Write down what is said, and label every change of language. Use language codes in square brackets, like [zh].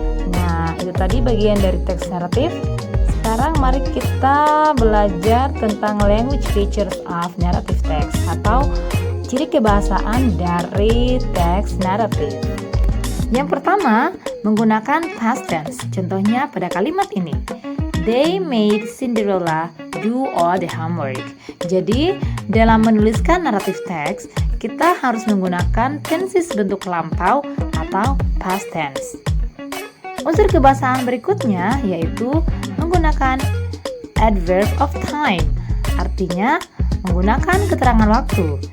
[id] Nah, itu tadi bagian dari teks naratif. Sekarang mari kita belajar tentang [en] language features of narrative text [id] atau ciri kebahasaan dari teks naratif. Yang pertama, menggunakan past tense. Contohnya pada kalimat ini. [en] They made Cinderella do all the homework. [id] Jadi, dalam menuliskan naratif teks, kita harus menggunakan tenses bentuk lampau atau past tense. Unsur kebahasaan berikutnya yaitu menggunakan adverb of time, artinya menggunakan keterangan waktu.